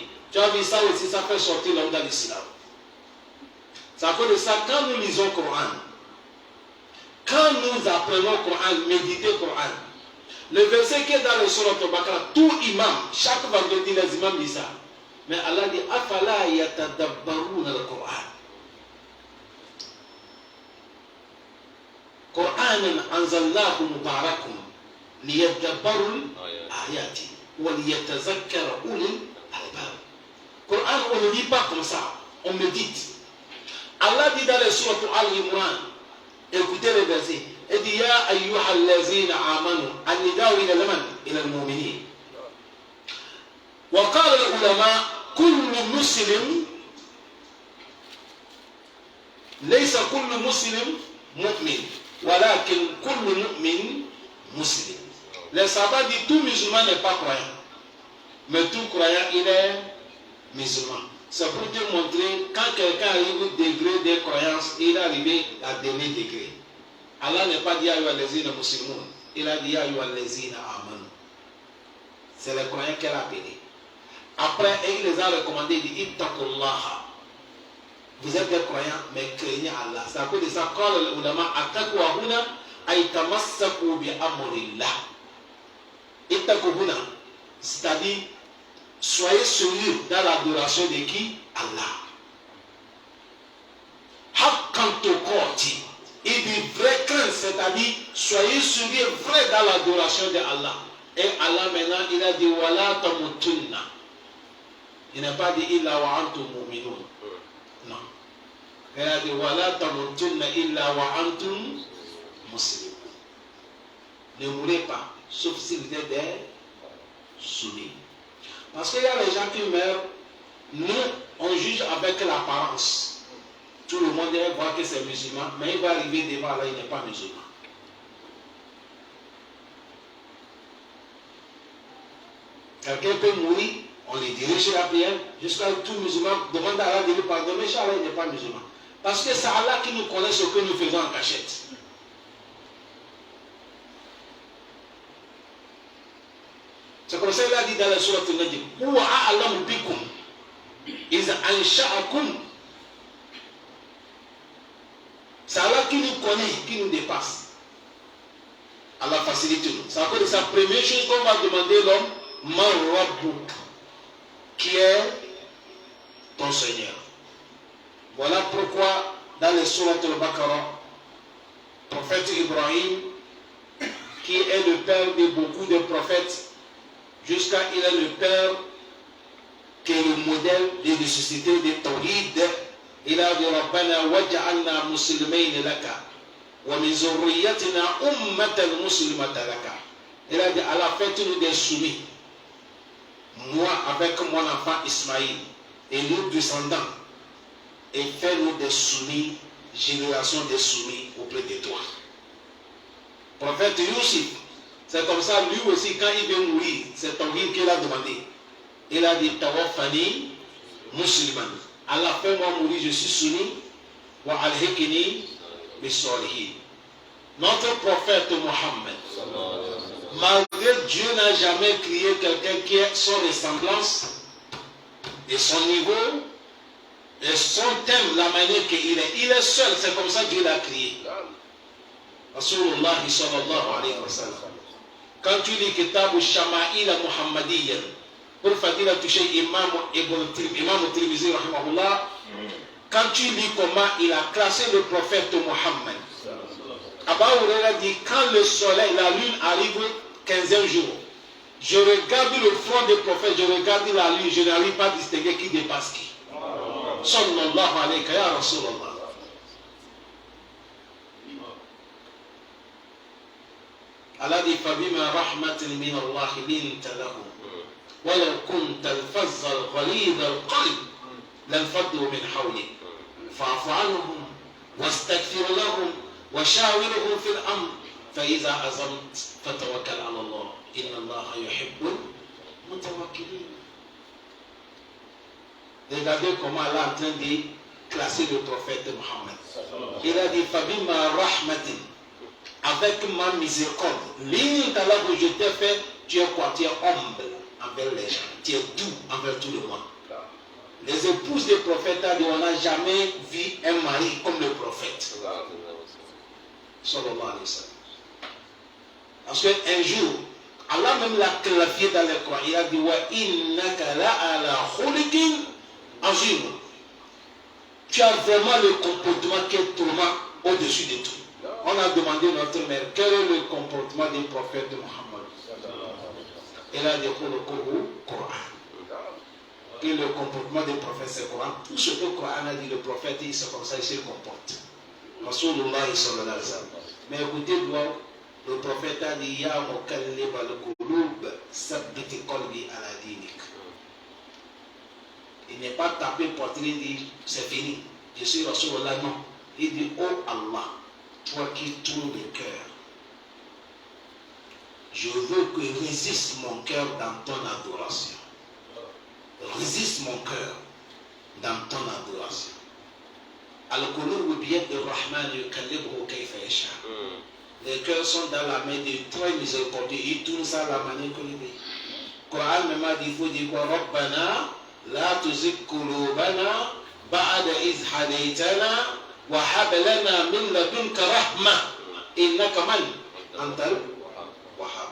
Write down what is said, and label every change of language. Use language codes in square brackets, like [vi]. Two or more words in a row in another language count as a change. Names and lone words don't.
[fr] Tu as vu ça aussi, ça fait sortir l'homme dans l'islam. C'est à cause de ça, quand nous lisons le Coran, quand nous apprenons le Coran, méditer le Coran, le verset qui est dans le Surat al-Baqarah, tout imam, chaque vendredi, les imams disent ça. Mais Allah dit, [ar] أفلا يتدبرون القرآن. قرآنا أنزلناه مباركم ليدبروا آياتي وليتذكر أولو الألباب. [fr] Qur'an, on ne lit pas comme ça, on médite. Allah dit dans le Surat al-Imran, écoutez le verset, il dit [ar] يا أيها الذين آمنوا النداء إلى المن إلى المؤمنين. وقال العلماء كل مسلم ليس كل مسلم مؤمن ولكن كل مؤمن مسلم. [fr] Les sabbats disent tout musulman n'est pas croyant, mais tout croyant il est musulman. C'est pour te montrer quand quelqu'un arrive au degré de croyance, il est arrivé à dernier degré. Allah n'est pas dit [ar] أيها الذين مسلمون, [fr] il a dit [ar] أيها الذين آمنوا. [fr] C'est les croyants qu'elle a appelé. Après, il les a recommandés, il dit ittaqullaha. Vous êtes des croyants, mais craignez Allah. C'est à cause de ça, quand les [ar] العلماء التقوى هنا أي تمسك بأمر الله. اتقوا هنا, [fr] c'est-à-dire soyez sérieux dans l'adoration de qui? [ar] الله. حق تقاته. [fr] Il dit vrai crainte, c'est-à-dire soyez sérieux vrai dans l'adoration de Allah. Et Allah maintenant, il a dit [ar] ولا تموتن. [fr] Il n'a pas dit [ar] إلا وأنتم مؤمنون. [fr] Non. Il a dit [ar] ولا تموتن إلا وأنتم مسلمون. [fr] Ne mourrez pas, sauf si vous êtes des soumis. Parce qu'il y a les gens qui meurent, nous, on juge avec l'apparence. Tout le monde va voir que c'est musulman, mais il va arriver devant là, il n'est pas musulman. Quelqu'un peut mourir, on les dirige la prière, jusqu'à tout musulman demande à Allah de lui pardonner, Inch'Allah, il n'est pas musulman. Parce que c'est Allah qui nous connaît ce que nous faisons en cachette. C'est comme ça qu'il a dit dans la sourate al-Najm, [ar] هو أعلم بكم إذ أنشأكم. [fr] C'est Allah qui nous connaît, qui nous dépasse. Allah facilite nous. C'est encore sa première chose qu'on va demander l'homme, [ar] من ربك, [fr] qui est ton Seigneur. Voilà pourquoi dans les sourates al-Baqarah, le prophète Ibrahim, qui est le père de beaucoup de prophètes, jusqu'à il est le père qui est le modèle de la société de Tawhid. Il a dit [ar] ربنا واجعلنا مسلمين لك ومن ذريتنا أمة مسلمة لك. [fr] Il a dit Allah, faites-nous des soumis, moi avec mon enfant Ismaïl et nous descendants, et fais-nous des soumis, génération des soumis auprès de toi. Prophète Youssef, c'est comme ça, lui aussi, quand il veut mourir, c'est Tawhid qu'il a demandé. Il a dit [ar] توفني مسلما. [fr] Allah, fais-moi mourir, je suis soumis. [ar] وألحقني بالصالحين. [fr] Notre prophète Mohammed, malgré Dieu n'a jamais créé quelqu'un qui est sans ressemblance et son niveau et son thème, la manière qu'il est. Il est seul, c'est comme ça que Dieu l'a créé. [ar] رسول الله صلى الله عليه وسلم. [fr] Quand tu lis Kitab al-Shama'il al-Muhammadiyya, pour Fadila toucher Imam Tirmizi rahimahullah, quand tu lis comment il a classé le prophète Mohammed, Abba Huraira dit, quand le soleil, la lune arrive 15e jour, je regarde le front des prophètes, je regarde la lune, je n'arrive pas à distinguer qui dépasse qui. [ar] صلى الله عليه ورسول الله. [fr] Allah dit, [ar] فَبِمَا رَحْمَةٍ مِّنَ اللَّهِ لِنْتَ لَهُمْ وَلَوْ كُنْتَ الْفَظَّ الْغَلِيظَ الْقَلْبِ لَانفَضُّوا مِنْ حَوْلِكَ فَاعْفُ عَنْهُمْ وَاسْتَغْفِرْ لَهُمْ وَشَاوِرْهُمْ فِي الْأَمْرِ فَإِذَا عَزَمْتَ فَتَوَكَّلْ عَلَى اللَّهِ إِنَّ اللَّهَ يُحِبُّ الْمُتَوَكِّلِينَ. [fr] Regardez comment Allah est en train de classer le prophète Mohammed. Il a dit, [ar] فَبِمَا رَحْمَةٍ, [fr] avec ma miséricorde, où je t'ai fait, tu es quoi? Tu es humble envers les gens, tu es doux envers tout le monde. Les épouses des prophètes, on n'a jamais vu un mari comme le prophète. [ar] صلى الله عليه وسلم. [fr] Parce qu'un jour, Allah même l'a clarifié dans le Coran. Il a dit, [ar] وإنك لعلى خلق عظيم. [fr] Tu as vraiment le comportement qui est tournant au-dessus de tout. On a demandé à notre mère quel est le comportement du prophète de Mohammed. Elle a dit le Coran. Et le comportement du prophète, c'est le Coran. Tout ce que le Coran a dit, le prophète, c'est comme ça, il se comporte. [ar] رسول الله صلى الله عليه وسلم. [fr] Mais écoutez, le prophète a dit, [ar] يا مقلب القلوب، ثبت قلبي على دينك. [fr] Il n'est pas tapé poitrine et dit, c'est fini. Je suis Rasulullah, non. Il dit, oh Allah, toi qui tournes le cœur, je veux que résiste mon cœur dans ton adoration. Résiste mon cœur dans ton adoration. [ar] القلوب بيد الرحمن يقلبها كيف يشاء. [fr] Les cœurs sont dans la main de très miséricordieux. Il tourne ça à la manière que il veut. Coran même a dit, il faut dire quoi? [ar] ربنا لا تزغ قلوبنا بعد إذ هديتنا وهب لنا من لدنك رحمة إنك من أنت الوهاب.